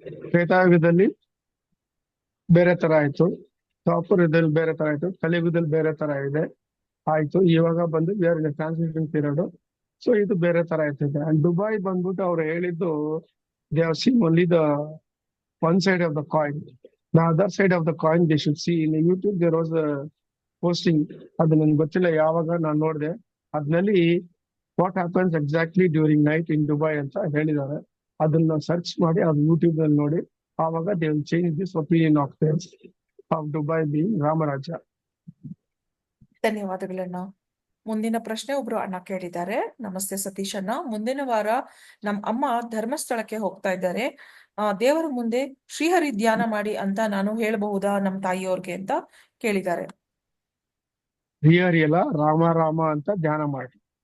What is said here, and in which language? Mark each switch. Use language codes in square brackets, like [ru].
[kn] ತ್ರೇತಾಯುಗದಲ್ಲಿ ಬೇರೆ ತರ ಆಯ್ತು, ದ್ವಾಪರ ಯುಗದಲ್ಲಿ ಬೇರೆ ತರ ಆಯ್ತು, ಕಲಿಯುಗದಲ್ಲಿ ಬೇರೆ ತರ ಆಯ್ತು. ಇವಾಗ ಬಂದು [en] We are in transition period. [kn] So ಇದು ಬೇರೆ ತರ ಆಯ್ತಿದೆ. [en] and [kn] ದುಬೈ ಬಂದ್ಬಿಟ್ಟು ಅವ್ರು ಹೇಳಿದ್ದು, [en] they have seen only the one side of the coin. The other side of the coin they should see. In YouTube there was a posting, [kn] ಅದು ನನ್ಗೆ ಗೊತ್ತಿಲ್ಲ ಯಾವಾಗ ನಾನು ನೋಡಿದೆ, ಅದ್ನಲ್ಲಿ [en] what happens exactly during night in Dubai [kn] ಅಂತ ಹೇಳಿದ್ದಾರೆ. ಅದನ್ನ search ಮಾಡಿ ಅದು ಯೂಟ್ಯೂಬ್ ನಲ್ಲಿ ನೋಡಿ, ಆವಾಗ [en] they will change this opinion of theirs of Dubai being Ram Rajya. [kn] ಧನ್ಯವಾದಗಳಣ್ಣ. ಮುಂದಿನ ಪ್ರಶ್ನೆ ಒಬ್ರು ಅಣ್ಣ ಕೇಳಿದ್ದಾರೆ. ನಮಸ್ತೆ ಸತೀಶ್ ಅಣ್ಣ, ಮುಂದಿನ ವಾರ ನಮ್ಮ ಅಮ್ಮ ಧರ್ಮಸ್ಥಳಕ್ಕೆ ಹೋಗ್ತಾ ಇದ್ದಾರೆ. ದೇವರ ಮುಂದೆ ಶ್ರೀಹರಿ ಧ್ಯಾನ ಮಾಡಿ ಅಂತ ನಾನು ಹೇಳಬಹುದಾ ನಮ್ಮ ತಾಯಿಯವ್ರಿಗೆ ಅಂತ ಕೇಳಿದ್ದಾರೆ. ಶ್ರೀಹರಿ ಎಲ್ಲ ರಾಮ ಅಂತ ಧ್ಯಾನ ಮಾಡಿ.